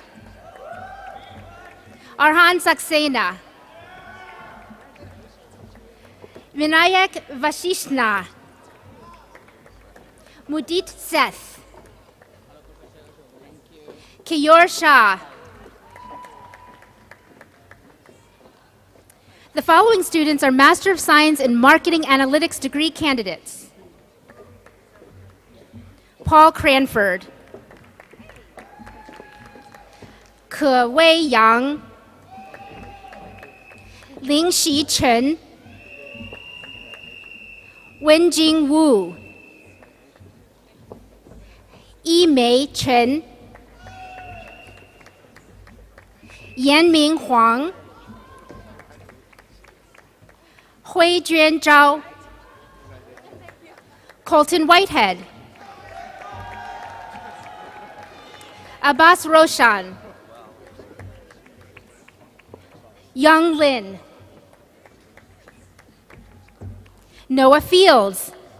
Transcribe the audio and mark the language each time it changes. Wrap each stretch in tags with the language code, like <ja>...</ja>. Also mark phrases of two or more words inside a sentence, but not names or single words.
<en>Arhan Saxena. Vinayak Vashishna. Mudit Seth. Kiyor Shah. The following students are Master of Science in Marketing Analytics degree candidates. Paul Cranford. Ke Wei Yang. Ling Xi Chen. Wenjing Wu. Yimei Chen. Yanming Huang. Hui Juan Zhao. Colton Whitehead. Abbas Roshan. Young Lin. Noah Fields.</en>